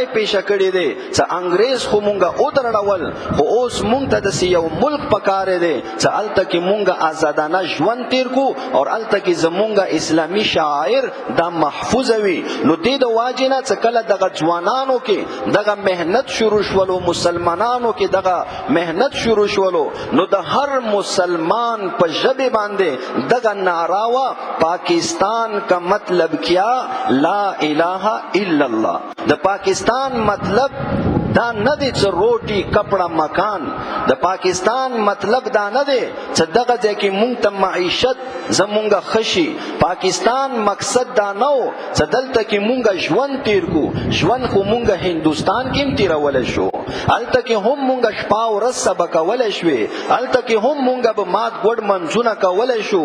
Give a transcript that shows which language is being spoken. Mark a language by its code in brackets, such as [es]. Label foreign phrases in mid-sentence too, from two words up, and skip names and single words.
[ps] پیش کړی دی چې انګريز خو مونږه او درړول خو اوس مونږ ته د یو ملک پکاره دی چې الته کې مونږه آزادانه ژوند تیر کو او الته کې زمونږه اسلامي شاعر دا محفوظ وي نو دې د واجنه چې کله دغه ځوانانو کې دغه مهنت شروع شولو مسلمانانو کې دغه مهنت شروع شولو نو د هر مسلمان په ژبه باندې دغه ناراوا [ur] پاکستان کا مطلب کیا [ar] لا الہ الا اللہ [ps] د پاکستان مطلب دا نه دی چې روټي کپڑا مکان د پاکستان مطلب دا نه دی چې دغه ځای کې مونږ ته معیشت زمونږه خشي پاکستان مقصد دا نه و چې دلته کې مونږه ژوند تیر کو ژوند خو مونږه هندوستان کې تیرول شو هلته کې هم مونږ شپه او ورځ سبق کولی شوې، هلته کې هم مونږ به مات ګوډ منځونه کولی شو.